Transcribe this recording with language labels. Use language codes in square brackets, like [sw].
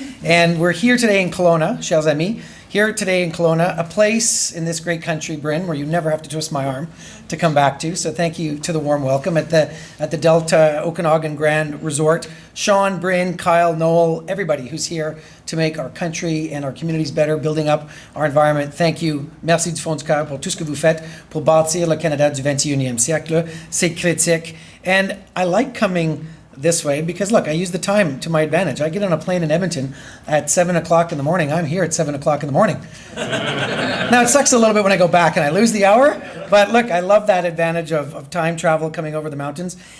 [en] And we're here today in Kelowna, [fr] chers amis, [en] here today in Kelowna, a place in this great country, Bryn, where you never have to twist my arm to come back to. So thank you to the warm welcome at the Delta Okanagan Grand Resort. Sean, Bryn, Kyle, Noel, everybody who's here to make our country and our communities better, building up our environment. Thank you. [fr] Merci du fond du cœur pour tout ce que vous faites pour bâtir le Canada du 21e siècle. C'est critique. [en] And I like coming this way because, look, I use the time to my advantage. I get on a plane in Edmonton at 7 o'clock in the morning. I'm here at 7 o'clock in the morning. Now, it sucks a little bit when I go back and I lose the hour, but look, I love that advantage of time travel coming over the mountains.